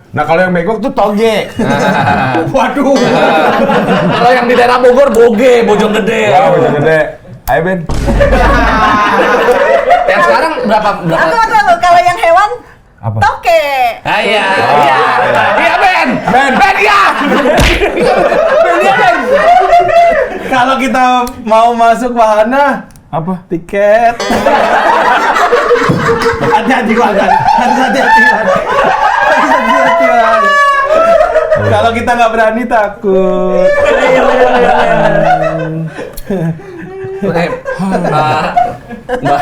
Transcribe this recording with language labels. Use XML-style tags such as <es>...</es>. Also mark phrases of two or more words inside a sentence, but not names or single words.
<id>Nah, kalau yang megok tuh toge. Waduh. Kalau yang di daerah Bogor boge, Bojonggede. Wah, udah gede. Ayo Ben. Yang sekarang berapa? Aku kalau yang hewan Apa? toke. Ah, iya. Oh, Iya. iya. Iya, Ben. Ben. Ben ya. Ben ya, Ben. Kalau kita mau masuk wahana, Apa? tiket. Hati-hati Wan. Hati-hati Wan. Hati-hati Wan. Kalau kita nggak berani takut. Mbak,</id>